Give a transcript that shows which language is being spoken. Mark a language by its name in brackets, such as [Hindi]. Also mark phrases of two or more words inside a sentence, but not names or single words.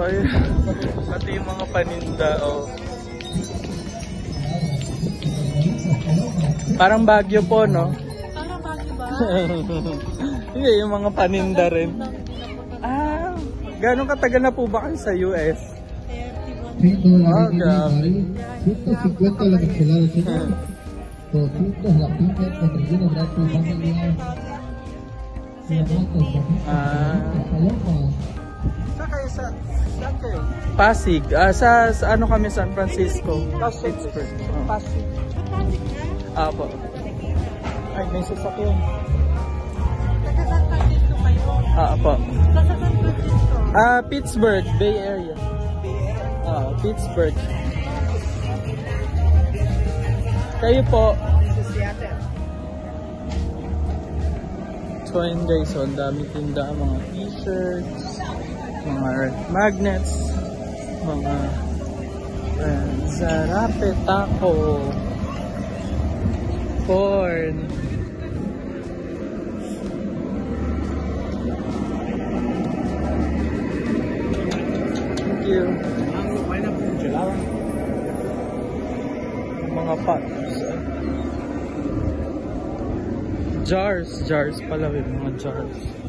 [Filipino] Ayun. Pati yung mga paninda. Oh. Parang Baguio po, no? Parang Baguio ba? Hindi, yung mga paninda rin. Ah, gano'ng katagal na po ba kayo sa US? [Spanish] $150 la michelada, señor. 200 la piña con relleno gratis familiar. [Filipino] Pasig. Sa ano kami, San Francisco. Pittsburgh. Pasig. Apo. Ay, may sasakyan. Taga-San Francisco kayo? Apo. Taga-San Francisco? Pittsburgh, Bay Area. Pittsburgh. Kayo po. So ayun guys, so ang dami tinda, mga t-shirts, mga magnets, mga zarape, taco, corn. [English] Thank you. [Filipino] Mga pots. Jars pala yung mga jars.